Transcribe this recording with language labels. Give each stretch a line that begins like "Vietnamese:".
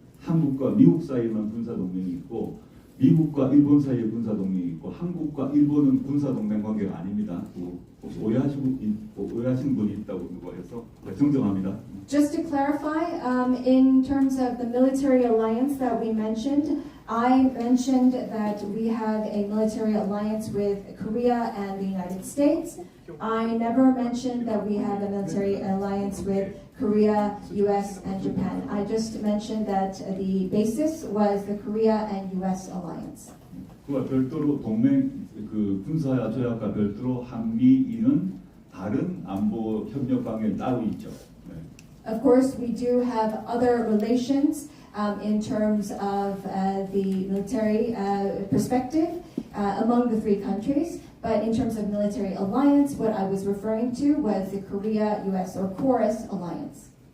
Korean: 한국과 미국 사이에만 군사 동맹이 있고 미국과 일본 사이에 군사 동맹이 있고 한국과 일본은 군사 동맹 관계가 아닙니다. 혹시 오해하신 분이 있다고 해서 정정합니다.
English: Just to clarify, in terms of the military alliance that we mentioned, I mentioned that we have a military alliance with Korea and the United States. I never mentioned that we have a military alliance with Korea, US, and Japan. I just mentioned that the basis was the Korea and US alliance.
Korean: 그와 별도로 동맹 군사 조약과 별도로 한미인은 다른 안보 협력 관계 따로 있죠. 네.
English: Of course, we do have other relations in terms of the military perspective among the three countries. But in terms of military alliance, what I was referring to was the Korea-US or KORUS alliance.